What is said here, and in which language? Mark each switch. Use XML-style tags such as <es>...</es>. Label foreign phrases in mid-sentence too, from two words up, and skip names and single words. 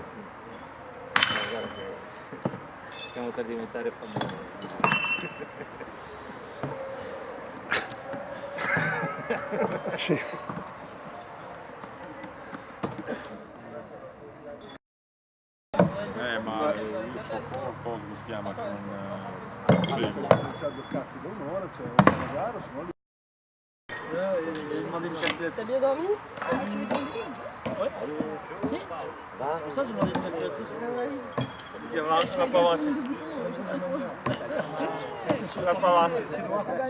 <it>Guarda che stiamo per diventare famosi. Sì. Ma il cosa si chiama</it> <fr>T'as bien dormi? Tu veux ton lit? Ouais. Si. C'est pour ça que j'ai demandé une calculatrice. Ah oui. Tu vas pas avoir assez. Tu vas pas avoir assez de cinéma.</fr>